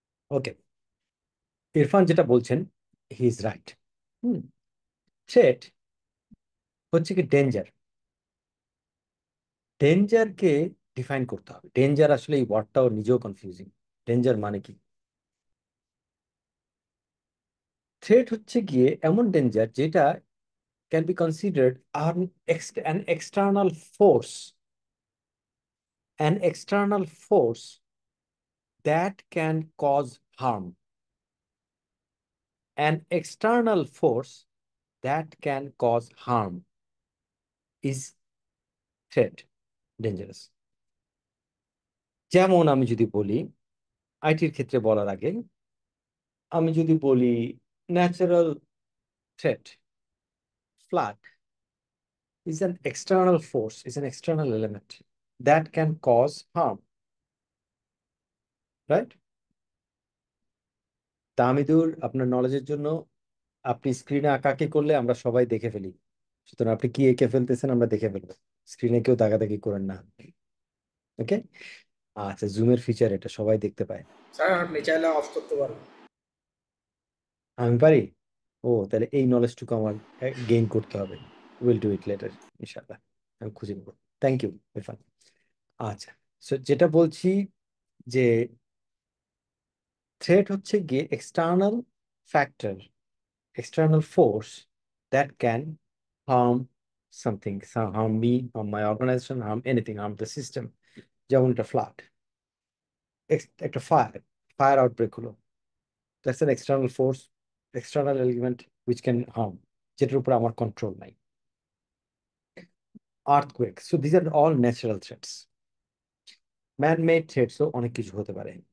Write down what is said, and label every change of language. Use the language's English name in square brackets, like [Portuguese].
[Bangla] ওকে, ইরফান যেটা বলছেন, [English] He is right. [Bangla] Hmm, threat হচ্ছে কি ডেঞ্জার। ডেঞ্জারকে ডিফাইন করতে হবে। ডেঞ্জার আসলে এই ওয়ার্ডটাও নিজেও কনফিউজিং। ডেঞ্জার মানে কি? থ্রেট হচ্ছে গিয়ে এমন ডেঞ্জার যেটা [English] Can be considered an external force, an external force that can cause harm, an external force that can cause harm is threat, dangerous. [Bangla] যেমন আমি যদি বলি, আইটির ক্ষেত্রে বলার আগে আমি যদি বলি natural threat, flood, [English] is an external force, is an external element that can cause harm, right? [Bangla] তামিদুর, আপনার নলেজের জন্য, আপনি স্ক্রিনে আঁকাআঁকি করলে আমরা সবাই দেখে ফেলি, সুতরাং আপনি কি এঁকে ফেলতেছেন আমরা দেখে ফেলবো। স্ক্রিনে কেউ দাগাদাগি করেন না, ওকে? আচ্ছা, জুমের ফিচার এটা সবাই দেখতে পায়। স্যার আপনি চাইলে অফ করতে পারেন। আমি পারি? ও, তাহলে এই নলেজটুকু আমার গেইন করতে হবে। [English] Will do it later, ইনশাআল্লাহ। [Bangla] আমি খুঁজে নেবো। [English] Thank you Irfan. আচ্ছা, so [Bangla] যেটা বলছি যে [English] threat [Bangla] হচ্ছে গিয়ে [English] External factor, external force that can harm something, harm me, harm my organization, harm anything, harm the system. [Bangla] যেমন একটা ফ্লাড, একটা ফায়ার আউটব্রেক হলো, [English] that's an external force, external element which can harm, [Bangla] যেটার উপর আমার control নাই। [English] Earthquake, so this are all natural threats. Man made থ্রেটসও [Bangla] অনেক কিছু হতে পারে।